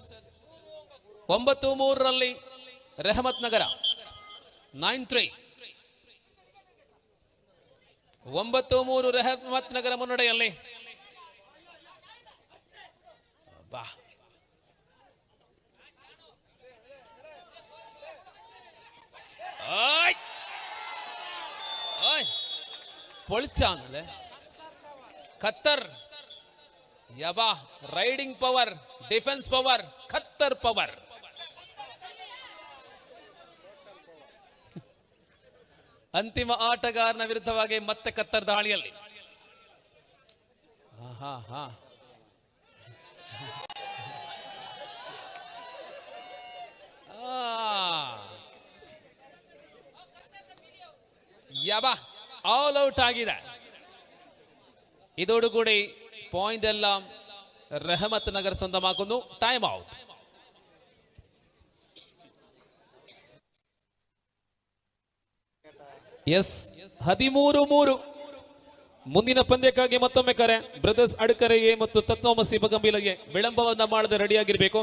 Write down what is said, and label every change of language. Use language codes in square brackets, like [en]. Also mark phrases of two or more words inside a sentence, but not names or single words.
[kn] 9-3 ರಲ್ಲಿ ರೆಹಮತ್ ನಗರ 9-3. 9-3 ರೆಹಮತ್ ನಗರ ಮುನ್ನಡೆಯಲ್ಲಿ. [ml] ಬಾ പൊളിച്ചാണല്ലേ ഖത്തർ. [en] ಯಬಾ riding power, defence power, Khattar power. [kn] ಅಂತಿಮ ಆಟಗಾರನ ವಿರುದ್ಧವಾಗಿ ಮತ್ತೆ ಖತ್ತರ್ ದಾಳಿಯಲ್ಲಿ. ಯಬಾ [en] all out [kn] ಆಗಿದೆ. [ml] ഇതോടുകൂടി പോയിന്റ് എല്ലാം റഹമത്ത് നഗർ സ്വന്തമാക്കുന്നു. [en] time out. ಎಸ್ 13-3. [kn] ಮುಂದಿನ ಪಂದ್ಯಕ್ಕಾಗಿ ಮತ್ತೊಮ್ಮೆ ಕರೆ. ಬ್ರದರ್ಸ್ ಅಡ್ಕರೆಗೆ ಮತ್ತು ತತ್ವಮಸಿ ಬಗಂಬಿಲಗೆ ವಿಳಂಬವನ್ನ ಮಾಡದೆ ರೆಡಿಯಾಗಿರ್ಬೇಕು.